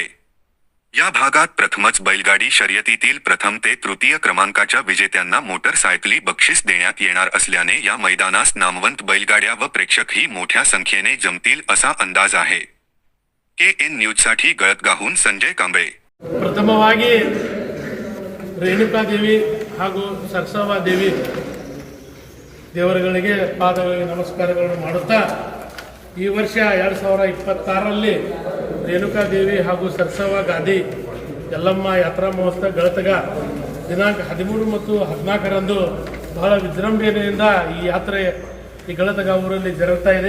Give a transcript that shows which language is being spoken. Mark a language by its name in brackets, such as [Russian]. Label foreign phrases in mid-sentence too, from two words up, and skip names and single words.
[Marathi] या भागात प्रथमच बैलगाडी शर्यतीतील प्रथम ते तृतीय क्रमांकाच्या विजेत्यांना मोटरसायकली बक्षीस देण्यात येणार असल्याने या मैदानास नामवंत बैलगाड्या व प्रेक्षकही मोठ्या संख्येने जमतील असा अंदाज आहे। KN न्यूजसाठी गळतगाहून संजय कांबळे। [Kannada] ಪ್ರಥಮವಾಗಿ ರೇಣುಕಾದೇವಿ ಹಾಗೂ ಸರ್ಸವ್ವ ದೇವಿ ದೇವರುಗಳಿಗೆ ಪಾದಗಳಿಗೆ ನಮಸ್ಕಾರಗಳನ್ನು ಮಾಡುತ್ತಾ ಈ ವರ್ಷ 2026ರಲ್ಲಿ ರೇಣುಕಾದೇವಿ ಹಾಗೂ ಸರ್ಸವ್ವ ಗಾದಿ ಯಲ್ಲಮ್ಮ ಯಾತ್ರಾ ಮಹೋತ್ಸವ ಗಳತಗ ದಿನಾಂಕ 13 ಮತ್ತು 14ರಂದು ಬಹಳ ವಿಜೃಂಭಣೆಯಿಂದ ಈ ಯಾತ್ರೆ ಈ ಗಳತಗ ಊರಲ್ಲಿ ಜರುಗುತ್ತಾ ಇದೆ।